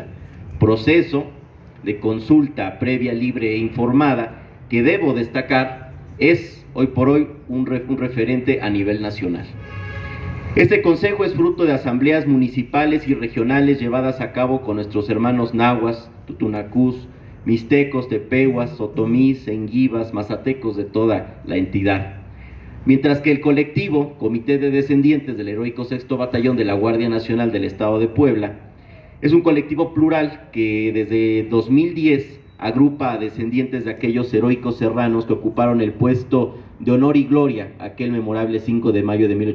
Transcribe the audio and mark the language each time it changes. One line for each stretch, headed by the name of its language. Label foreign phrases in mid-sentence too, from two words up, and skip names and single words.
Spanish: Proceso de consulta previa, libre e informada que debo destacar es hoy por hoy un referente a nivel nacional. Este consejo es fruto de asambleas municipales y regionales llevadas a cabo con nuestros hermanos nahuas, tutunacús, mixtecos, tepehuas, otomís, enguivas, mazatecos de toda la entidad. Mientras que el colectivo Comité de Descendientes del Heroico Sexto Batallón de la Guardia Nacional del Estado de Puebla es un colectivo plural que desde 2010 agrupa a descendientes de aquellos heroicos serranos que ocuparon el puesto de honor y gloria aquel memorable 5 de mayo de